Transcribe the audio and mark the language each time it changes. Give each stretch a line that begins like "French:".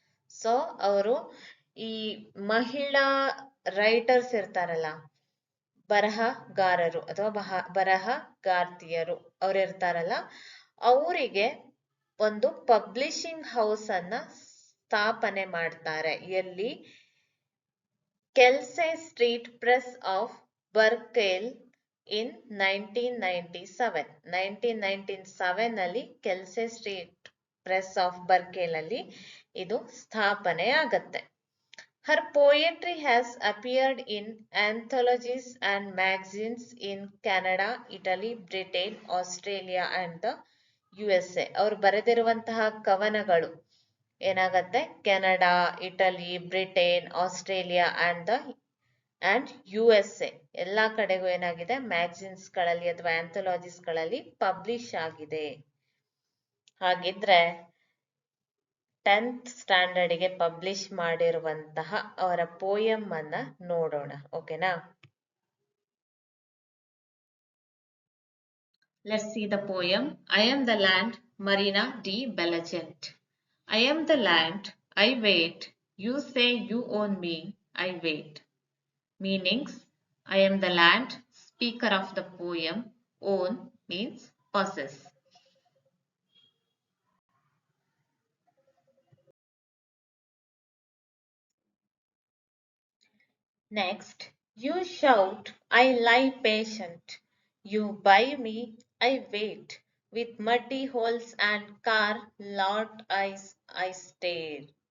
Kannada: So ಅವರು ಈ ಮಹಿಳಾ ರೈಟರ್ಸ್ ಇರ್ತಾರಲ್ಲ, ಬರಹಗಾರರು ಅಥವಾ ಬರಹಗಾರ್ತಿಯರು ಅವರಿರ್ತಾರಲ್ಲ, ಅವರಿಗೆ ಒಂದು ಪಬ್ಲಿಷಿಂಗ್ ಹೌಸ್ ಅನ್ನ ಸ್ಥಾಪನೆ ಮಾಡ್ತಾರೆ. ಎಲ್ಲಿ? ಕೆಲ್ಸೆ ಸ್ಟ್ರೀಟ್ ಪ್ರೆಸ್ ಆಫ್ ಬರ್ಕೇಲ್ ಇನ್ 1997 ನಲ್ಲಿ ಕೆಲ್ಸೆ ಸ್ಟ್ರೀಟ್ ಪ್ರೆಸ್ ಆಫ್ ಬರ್ಕೇಲ್ ಅಲ್ಲಿ ಇದು ಸ್ಥಾಪನೆ ಆಗತ್ತೆ.
English: Her poetry has appeared in anthologies and magazines in Canada, Italy, Britain, Australia and the USA.
Kannada: ಅವರು ಬರೆದಿರುವಂತಹ ಕವನಗಳು ಏನಾಗತ್ತೆ? Canada, Italy, Britain, Australia and USA ಎಲ್ಲಾ ಕಡೆಗೂ ಏನಾಗಿದೆ? ಮ್ಯಾಗಝಿನ್ಸ್ ಗಳಲ್ಲಿ ಅಥವಾ ಆಂಥಾಲಜೀಸ್ ಗಳಲ್ಲಿ ಪಬ್ಲಿಷ್ ಆಗಿದೆ. ಹಾಗಿದ್ರೆ 10th ಸ್ಟ್ಯಾಂಡರ್ಡ್ಗೆ ಪಬ್ಲಿಷ್ ಮಾಡಿರುವಂತಹ ಅವರ ಪೋಯಂ ಅನ್ನ ನೋಡೋಣ. ಓಕೆನಾ?
English: Let's see the poem. I am the land, Marina de Bellagente. I am the land, I wait, you say you own me, I wait. Meanings: I am the land, speaker of the poem. Own means possess. Next, you shout, I lie patient. You buy me, I wait. With muddy holes and car lot eyes, I stare.